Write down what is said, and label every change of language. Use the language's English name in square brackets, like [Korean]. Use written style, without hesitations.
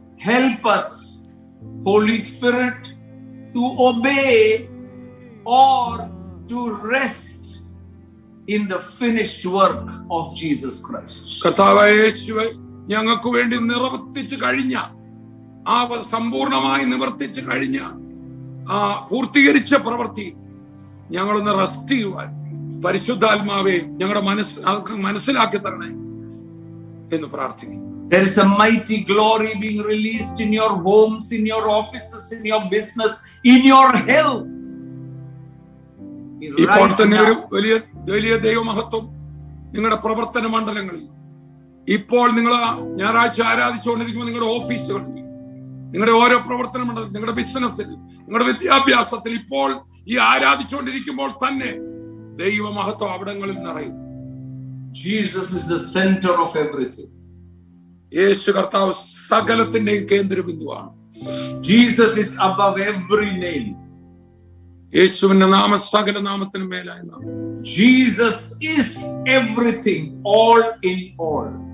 [English] Help us, Holy Spirit, to obey or to rest in the finished work of Jesus Christ. [Malayalam] കർത്താവായ യേശുവേ, ഞങ്ങൾക്ക് വേണ്ടി നിവർത്തിച്ചു കഴിഞ്ഞ ആ സമ്പൂർണമായി നിവർത്തിച്ചു കഴിഞ്ഞ ആ പൂർത്തീകരിച്ച പ്രവൃത്തി ഞങ്ങളൊന്ന് റെസ്റ്റ് ചെയ്യുവാൻ പരിശുദ്ധാത്മാവെ ഞങ്ങളുടെ മനസ്സിലാക്കി തരണേ എന്ന് പ്രാർത്ഥിക്കും. [English] There is a mighty glory being released in your homes, in your offices, in your business, in your health. [Malayalam] ഇപ്പോൾ തന്നെ ഒരു വലിയ വലിയ ദൈവമഹത്വം നിങ്ങളുടെ പ്രവർത്തന മണ്ഡലങ്ങളിൽ, ഇപ്പോൾ നിങ്ങൾ ഞായറാഴ്ച ആരാധിച്ചുകൊണ്ടിരിക്കുമ്പോൾ നിങ്ങളുടെ ഓഫീസുകളിൽ, നിങ്ങളുടെ ഓരോ പ്രവർത്തന മണ്ഡലത്തിൽ, നിങ്ങളുടെ ബിസിനസ്സിൽ, നിങ്ങളുടെ വിദ്യാഭ്യാസത്തിൽ, ഇപ്പോൾ ഈ ആരാധിച്ചുകൊണ്ടിരിക്കുമ്പോൾ തന്നെ ദൈവമഹത്വം അവിടങ്ങളിൽ നിറയും. [English] Jesus is the center of everything. [Malayalam] യേശു കർത്താവ് സകലത്തിന്റെയും കേന്ദ്രബിന്ദുവാണ്. [English] Jesus is above every name. [Malayalam] യേശുവിന്റെ നാമം സകല നാമത്തിനും മേലായ നാമം. [English] Jesus is everything, all in all.